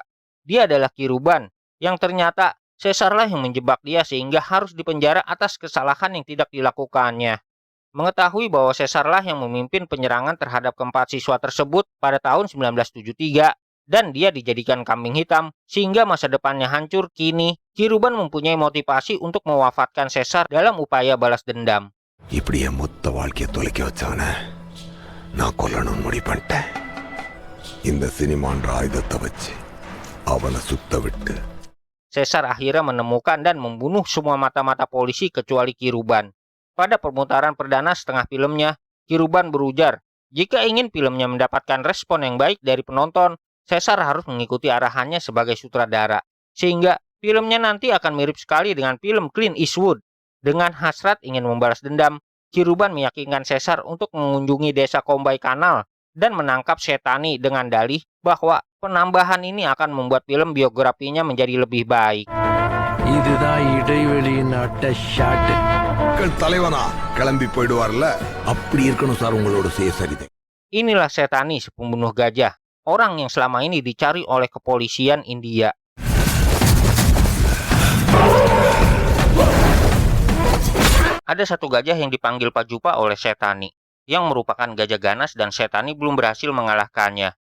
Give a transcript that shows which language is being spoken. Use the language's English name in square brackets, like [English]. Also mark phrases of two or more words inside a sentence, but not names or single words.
[Indonesian] Dia adalah Kiruban, yang ternyata Caesar lah yang menjebak dia sehingga harus dipenjara atas kesalahan yang tidak dilakukannya. Mengetahui bahwa Caesar lah yang memimpin penyerangan terhadap keempat siswa tersebut pada tahun 1973, dan dia dijadikan kambing hitam sehingga masa depannya hancur, kini Kiruban mempunyai motivasi untuk mewafatkan Caesar dalam upaya balas dendam. [Tamil] இப்படியே மொத்த வாழ்க்கையை தொலைக்க வச்சவன நான் கொல்லணும்னு முடிவு பண்ணிட்டேன். இந்த சினிமான்ற ஆயுதத்தை வச்சு அவனை சுத்த விட்டு [Indonesian] Caesar akhirnya menemukan dan membunuh semua mata-mata polisi kecuali Kiruban. Pada permutaran perdana setengah filmnya, Kiruban berujar, jika ingin filmnya mendapatkan respon yang baik dari penonton, Caesar harus mengikuti arahannya sebagai sutradara, sehingga filmnya nanti akan mirip sekali dengan film Clint Eastwood. Dengan hasrat ingin membalas dendam, Kiruban meyakinkan Caesar untuk mengunjungi desa Kombay Kanal dan menangkap Setani dengan dalih bahwa penambahan ini akan membuat film biografinya menjadi lebih baik. [Tamil] தலைவனா கிளம்பி போயிடுவார்ல அப்படி இருக்கணும் சார் உங்களோட சுயசரிதை. [Indonesian] Inilah Setani, si pembunuh gajah, orang yang selama ini dicari oleh kepolisian India. Ada satu gajah yang dipanggil Pajupa oleh Setani, yang merupakan gajah ganas dan Setani belum berhasil mengalahkannya.